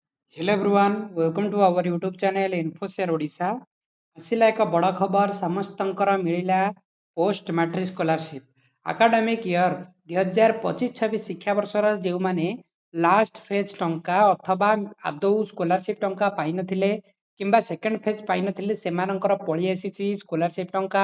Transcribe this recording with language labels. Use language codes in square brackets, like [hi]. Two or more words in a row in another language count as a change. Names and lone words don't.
[en] Hello everyone, welcome to our YouTube channel InfoShare Odisha. [or] ଆସିଲା ଏକ ବଡ଼ ଖବର ସମସ୍ତଙ୍କର ମିଳିଲା [en] post matric scholarship academic year [or] 2025-26 ଶିକ୍ଷାବର୍ଷର ଯେଉଁମାନେ [en] last phase [or] ଟଙ୍କା ଅଥବା ଆଦୌ ସ୍କଲାରସିପ୍ ଟଙ୍କା ପାଇନଥିଲେ କିମ୍ବା [en] second phase [or] ପାଇନଥିଲେ ସେମାନଙ୍କର ପଳେଇ ଆସିଛି ସ୍କଲାରସିପ୍ ଟଙ୍କା।